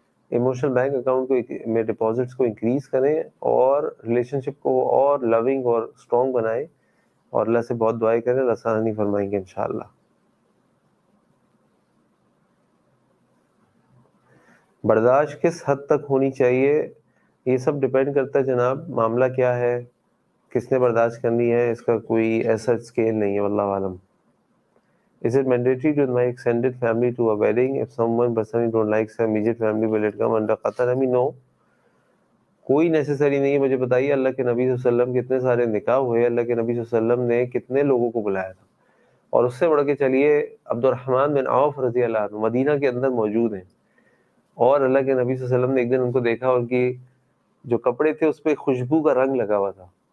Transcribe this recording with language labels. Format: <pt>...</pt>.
<ur>Emotional bank account کو میں deposits کو انکریز کریں اور ریلیشن شپ کو اور لونگ اور اسٹرانگ بنائیں اور اللہ سے بہت دعائیں کریں, اللہ آسانی فرمائیں گے انشاءاللہ. برداشت کس حد تک ہونی چاہیے, یہ سب ڈپینڈ کرتا ہے جناب, معاملہ کیا ہے, کس نے برداشت کرنی ہے, اس کا کوئی ایسا اسکیل نہیں ہے. واللہ عالم.</ur> <en>Is it mandatory to invite extended family to a wedding? If someone personally don't like some immediate family, will it come under Qatar? I mean, no.</en> <ur>کوئی نیسیسری نہیں ہے. مجھے بتائیے اللہ کے نبی صلی اللہ علیہ وسلم کے کتنے سارے نکاح ہوئے, اللہ کے نبی صلی اللہ علیہ وسلم نے کتنے لوگوں کو بلایا تھا. اور اس سے بڑھ کے چلیے عبد الرحمن بن عوف رضی اللہ عنہ مدینہ کے اندر موجود ہیں, اور اللہ کے نبی صلی اللہ علیہ وسلم نے ایک دن ان کو دیکھا, ان کی جو کپڑے تھے اس پہ خوشبو کا رنگ لگا ہوا تھا.</ur>